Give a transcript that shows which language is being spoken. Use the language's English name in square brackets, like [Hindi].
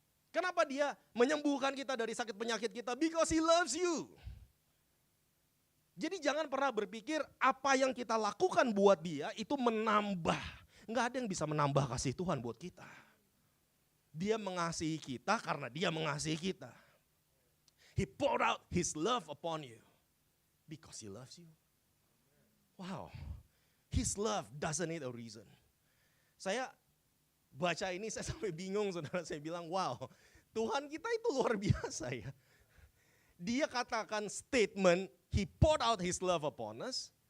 [Indonesian] Kenapa Dia menyembuhkan kita dari sakit penyakit kita? [English] Because He loves you. [Indonesian] Jadi jangan pernah berpikir apa yang kita lakukan buat Dia itu menambah. Enggak ada yang bisa menambah kasih Tuhan buat kita. Dia mengasihi kita karena Dia mengasihi kita. [English] He poured out His love upon you because He loves you. Wow, His love doesn't need a reason. [Indonesian] Saya baca ini saya sampai bingung, saudara. Saya bilang, wow, Tuhan kita itu luar biasa ya. Dia katakan statement, [English] He poured out His love upon us.